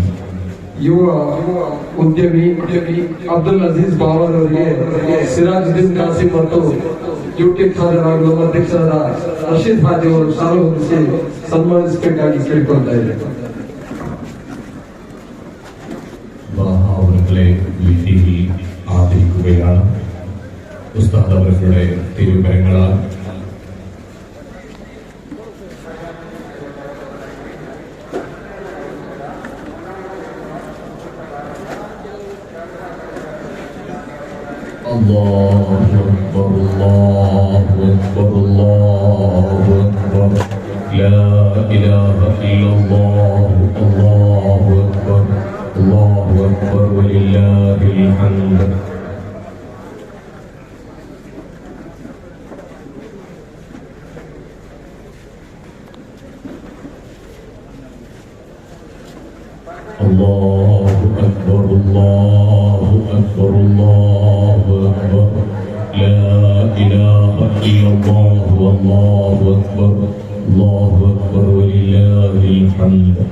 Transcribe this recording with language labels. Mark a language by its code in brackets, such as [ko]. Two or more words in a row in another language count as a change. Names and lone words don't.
[kn] ಯುವ ಉದ್ಯಮಿ ಅಬ್ದುಲ್ ಅಜೀಜ್ ಬಾವರ್ ಅವರಿಗೆ ಸಿರಾಜುದ್ದೀನ್ ಕಾಸಿಂ ಮತ್ತು ಡ್ಯೂಟಿ ಖಾದರ್ ಹಾಗೂ ನಮ್ಮ ಅಧ್ಯಕ್ಷರಾದ ರಶೀದ್ ಹಾಜಿ ಅವರು ಶಾಲು ಹೊರಿಸಿ ಸನ್ಮಾನಿಸಬೇಕಾಗಿ ಕೇಳಿಕೊಳ್ತಾ ಇದ್ದಾರೆ. [ml] അവരുടെ വീട്ടിൽ ആദരിക്കുകയാണ്. ഉസ്താദ് അവരുടെ തിരുകരങ്ങളാൽ [ar] الله أكبر الله أكبر الله أكبر لا إله إلا الله الله أكبر الله أكبر ولله الحمد. الله أكبر الله أكبر الله أكبر لا إله إلا الله والله أكبر الله أكبر ولله الحمد.